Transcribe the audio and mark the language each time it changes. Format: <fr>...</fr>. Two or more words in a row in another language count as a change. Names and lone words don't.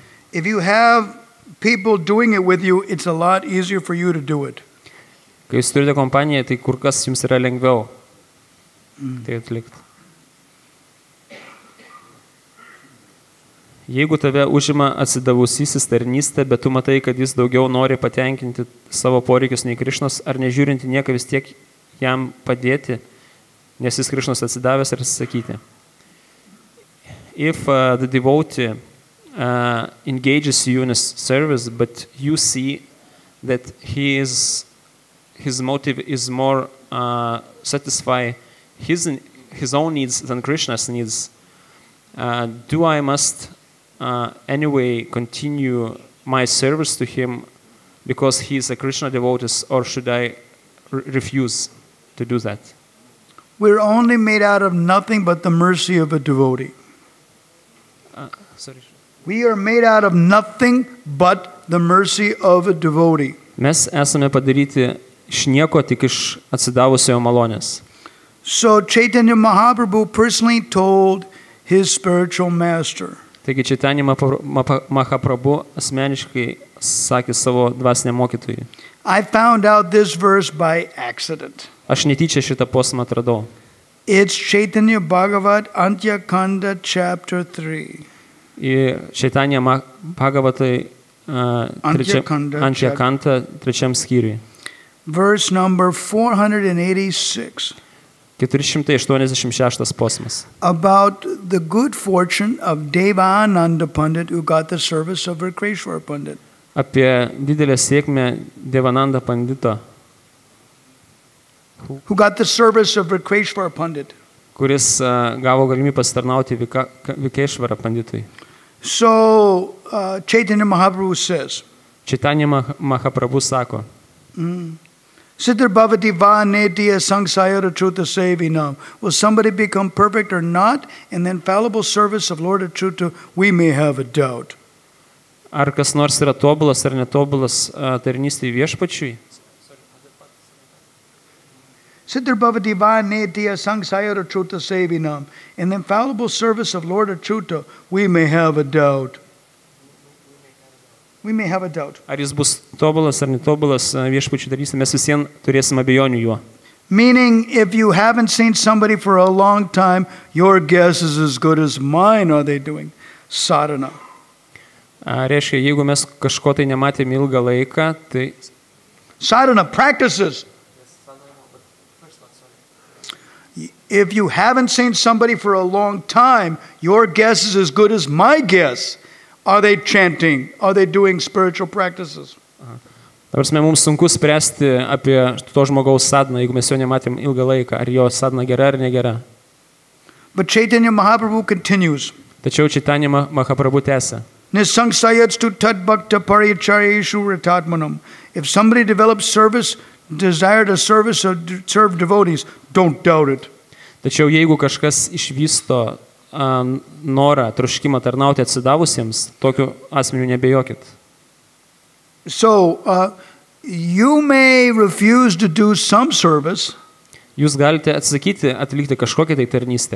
<en>If you have people doing it with you, it's a lot easier for you to do it.</en> <lt>Kai jūs turite kompaniją, tai kur kas jums yra lengviau tai atlikti. Jeigu tave užima atsidavusysis tarnystė, bet tu matai, kad jis daugiau nori patenkinti savo poreikius nei Krišnos, ar nežiūrinti nieką vis tiek jam padėti, nes jis Krišnos atsidavęs ir atsisakyti.</lt> <en>If the devotee engages you in a service, but you see that his motive is more satisfy his own needs than Krishna's needs, do I must anyway continue my service to him because he is a Krishna devotee, or should I refuse to do that? We're only made out of nothing but the mercy of a devotee. Sorry. We are made out of nothing but the mercy of a devotee.</en> <lt>Mes esame padaryti iš nieko, tik iš atsidavusiojo malonės.</lt> <en>So Chaitanya Mahaprabhu personally told his spiritual master,</en> <lt>Taigi Chaitanya Mahaprabhu asmeniškai sakė savo dvasiniam mokytojui.</lt> <en>I found out this verse by accident.</en> <lt>Aš netyčia šitą posmą atradau.</lt> <en>It's Chaitanya Bhagavat Antya Kanda chapter 3.</en> <lt>Į Chaitanya Bhagavatai Antya Kanta 3 skyriui.</lt> <en>Verse number 486.</en> <lt>486 posmas.</lt> <en>About the good fortune of Devananda Pandit who got the service of Vrikeshwar Pandit.</en> <lt>Apie didelę sėkmę Devananda Pandito,</lt> <en>Who got the service of Vrikeshwar Pandit.</en> <lt>kuris gavo galimybę pasitarnauti Vikeshvara Panditui.</lt> <en>So Chaitanya Mahaprabhu says,</en> <lt>Chaitanya Mahaprabhu sako,</lt> <sa>Siddhar bhavati va netiya sangsayara truta sevinam.</sa> <en>Will somebody become perfect or not? In the infallible service of Lord Achyuta, we may have a doubt.</en> <lt>ar kas nors yra tobulas ar netobulas tarnystėje viešpačiui?</lt> <sa>Siddhar bhavati va netiya sangsayara truta sevinam.</sa> <en>In the infallible service of Lord Achyuta, we may have a doubt. We may have a doubt.</en> <lt>Ar jis bus tobulas ar netobulas viešpačiui tarnystėje, mes visiems turėsime abejonių juo.</lt> <en>Meaning, if you haven't seen somebody for a long time, your guess is as good as mine. Are they doing sadhana?</en> <lt>Reiškia, jeigu mes kažko tai nematėme ilgą laiką, tai</lt> <en>Sadhana practices. If you haven't seen somebody for a long time, your guess is as good as my guess. Are they chanting? Are they doing spiritual practices?</en> <lt>Nors mums sunku spręsti apie to žmogaus sadhaną, jeigu mes jo nematėm ilgą laiką, ar jo sadhana gera ar negera.</lt> <en>But Chaitanya Mahaprabhu continues.</en> <lt>Tačiau Chaitanya Mahaprabhu tęsia.</lt> <sa>Nisangsayatstu tad bhakta paricharyeshu ratatmanam.</sa> <en>If somebody develops service, desire to serve devotees, don't doubt it.</en> <lt>Tačiau jeigu kažkas išvysto norą, troškimą tarnauti atsidavusiems, tokiu asmeniu nebejokit.</lt> <en>So, you may refuse to do some service</en> <lt>Jūs galite atsakyti atlikti kažkokią tai tarnystę</lt>